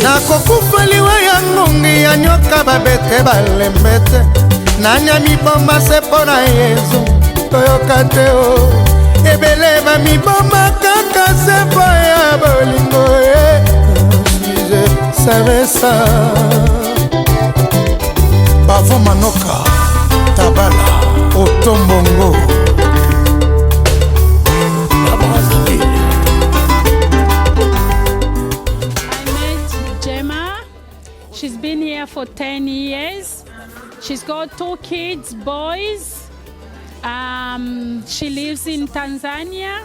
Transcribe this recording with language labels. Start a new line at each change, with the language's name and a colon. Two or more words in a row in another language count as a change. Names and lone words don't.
Lingala: nakokufaliwa ya ngongi ya nyoka babete balembe te nanya mibomba se mpo na yezu toyoka te o ebele bamibomba kaka se mpo ya bolingo e
French: je savais ça.
Lingala: Bavo Manoka Tabala Otombongo.
English: She's been here for 10 years. She's got 2 kids, boys. She lives in Tanzania.